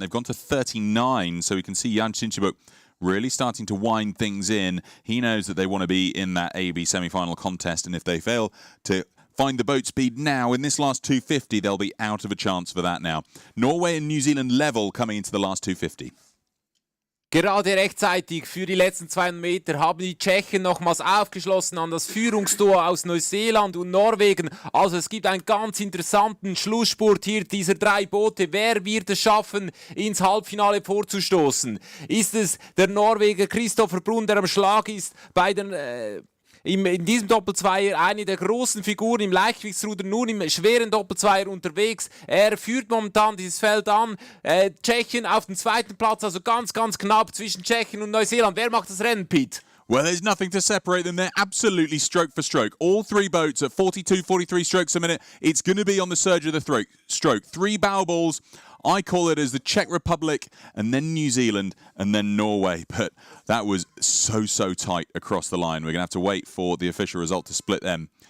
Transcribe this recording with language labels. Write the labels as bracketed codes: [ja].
[en] They've gone to 39, so we can see Jan Sinsibuk really starting to wind things in. He knows that they want to be in that AB semi-final contest, and if they fail to find the boat speed now in this last 250, they'll be out of a chance for that now. Norway and New Zealand level coming into the last 250. [de] Gerade rechtzeitig für die letzten 200 Meter haben die Tschechen nochmals aufgeschlossen an das Führungsduo aus Neuseeland und Norwegen. Also es gibt einen ganz interessanten Schlussspurt hier dieser 3 Boote. Wer wird es schaffen, ins Halbfinale vorzustoßen? Ist es der Norweger Christopher Brunn, der am Schlag ist bei den... in diesem Doppelzweier eine der großen Figuren im Leichtgewichtsruder, nun im schweren Doppelzweier unterwegs. Er führt momentan dieses Feld an. Tschechien auf dem 2. Platz, also ganz, ganz knapp zwischen Tschechien und Neuseeland. Wer macht das Rennen, Pete? [en] Well, there's nothing to separate them. They're absolutely stroke for stroke. All 3 boats at 42, 43 strokes a minute. It's going to be on the surge of the stroke. 3 bow balls. I call it as the Czech Republic and then New Zealand and then Norway. But that was so tight across the line. We're going to have to wait for the official result to split them.